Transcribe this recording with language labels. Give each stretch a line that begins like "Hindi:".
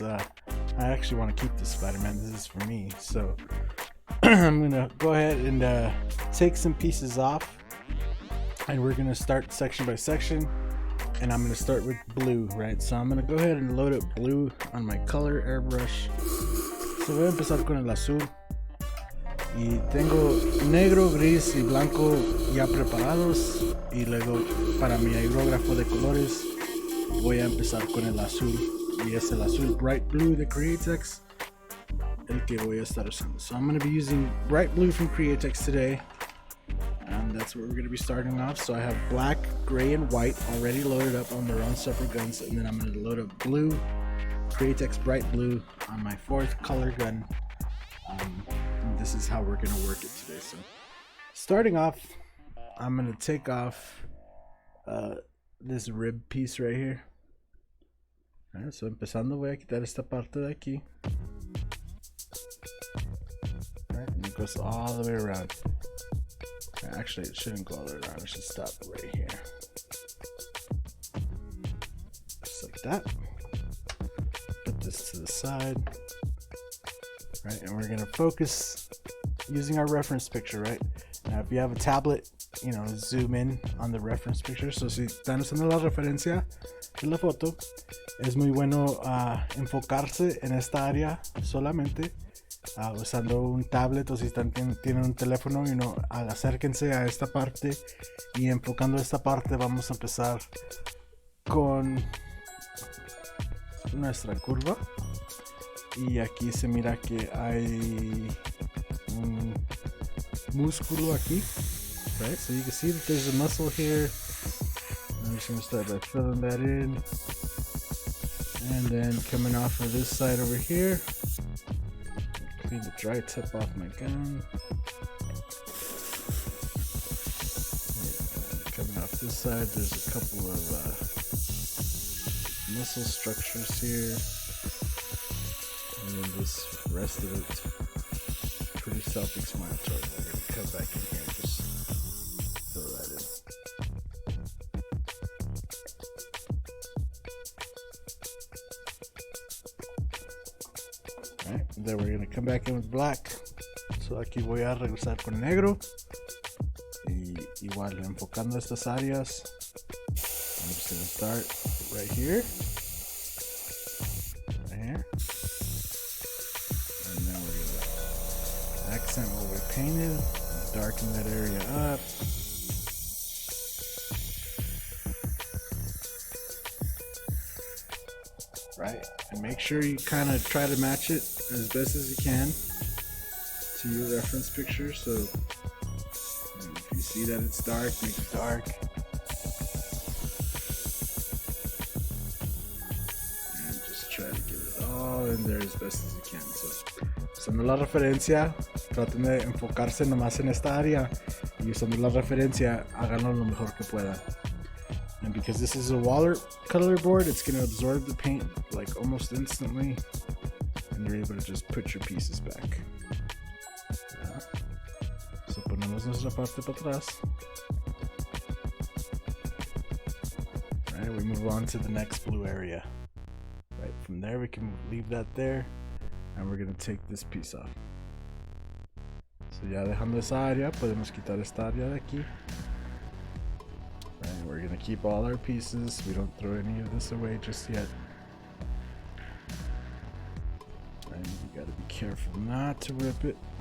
English: I actually want to keep this Spider-Man. This is for me. So I'm gonna go ahead and take some pieces off, and we're gonna start section by section. And I'm gonna start with blue, right? So I'm gonna go ahead and load up blue on my color airbrush.
Spanish: So voy a empezar con el azul. Y tengo negro, gris y blanco ya preparados. Y luego para mi aerógrafo de colores voy a empezar con el azul. Y es el azul bright blue de Createx, el que voy a estar usando.
English: So I'm going to be using bright blue from Createx today. And that's what we're going to be starting off. So I have black, gray, and white already loaded up on their own separate guns. And then I'm going to load up blue, Createx bright blue on my fourth color gun. And this is how we're going to work it today. So starting off, I'm going to take off this rib piece right here.
Spanish: Alright, so empezando voy a quitar esta parte de aquí.
English: Alright, and it goes all the way around. Actually, it shouldn't go all the way around. It should stop right here. Just like that. Put this to the side. Right, and we're gonna focus using our reference picture, right? Now, if you have a tablet, you know, zoom in on the reference picture.
Spanish: So si están usando la referencia de la foto, es muy bueno enfocarse en esta área solamente. Usando un tablet, o si tienen un teléfono,
English: you know,
Spanish: acérquense a esta parte y enfocando esta parte vamos a empezar con nuestra curva. Y aquí se mira que hay un músculo aquí, right?
English: So you can see that there's a muscle here. I'm just going to start by filling that in, and then coming off of this side over here. Clean the dry tip off my gun. Coming off this side, there's a couple of muscle structures here, and then this rest of it pretty self-explanatory. We're going to come back in here and just fill that in. Alright, then we're going to come back in with black.
Spanish: So aquí voy a regresar con negro. Y igual enfocando estas áreas.
English: I'm just going to start right here. Right here. And then we're going to accent what we painted. Darken that area up. right? And make sure you kind of try to match it as best as you can to your reference picture. So if you see that it's dark, make it dark. And just try to get it all in there as best as you can.
Spanish: So, usando la referencia, traten de enfocarse nomás en esta área y usando la referencia, háganlo lo mejor que puedan.
English: And because this is a watercolor board, it's going to absorb the paint like almost instantly, and you're able to just put your pieces back.
Spanish: So ponemos nuestra parte para atrás.
English: Alright, we move on to the next blue area. Right, from there we can leave that there, and we're going to take this piece off.
Spanish: So ya dejando esa área, podemos quitar esta área de aquí.
English: And we're gonna keep all our pieces. We don't throw any of this away just yet. And you gotta be careful not to rip it.